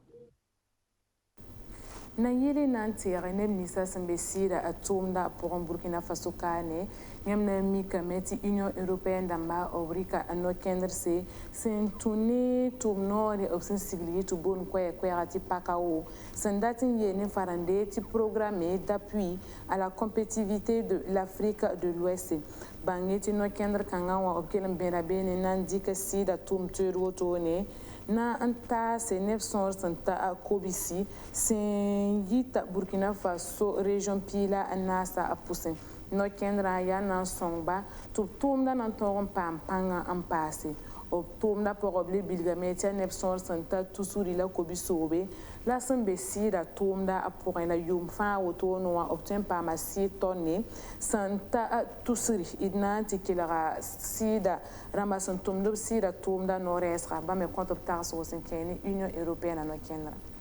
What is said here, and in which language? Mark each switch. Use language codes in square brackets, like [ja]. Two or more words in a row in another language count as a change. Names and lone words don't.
[mos] na yɩle na n teege neb ninsã sẽn be sɩɩda a tʋʋmda pʋgẽ Burkina Faso kaane yãmb na n mikame tɩ Union Européenne dãmba b rɩka a no-kẽndrse sẽn tũ ne tʋʋm noore b sẽn sigl yɩ tɩ boond koɛɛg-koɛɛga tɩ pakao sẽn dat n yeel ne farende tɩ programme d'appui à la compétitivité de l'Afrique de l'Ouest bãng ye tɩ no-kẽndr kãngã wã b kell n bẽra beene na n dɩk sɩɩda tʋʋm toeed wotone na n taase neb sõor sẽn ta a kobsi sẽn yita Burkina Faso région piila n naasa a pʋsẽ no-kẽndrã yaa na n sõngba tɩ b tʋʋmda na n tõog n paam pãngã n paase b tʋʋmda pʋgã b le bilgame tɩ yaa neb sõor sẽn ta tusri la kobi-soobe la sẽn be sɩɩda tʋʋmda a pʋgẽ la yʋʋm fãa wotone wã b tõe n paama sɩɩd tõnne sẽn ta tusri d na n tɩ kelga sɩɩda rãmba sẽn tʋmd b sɩɩda tʋʋmda no-rɛɛsga bãmb me kõt b tagsg sẽn kẽ ne Union Européenne a no-kẽndrã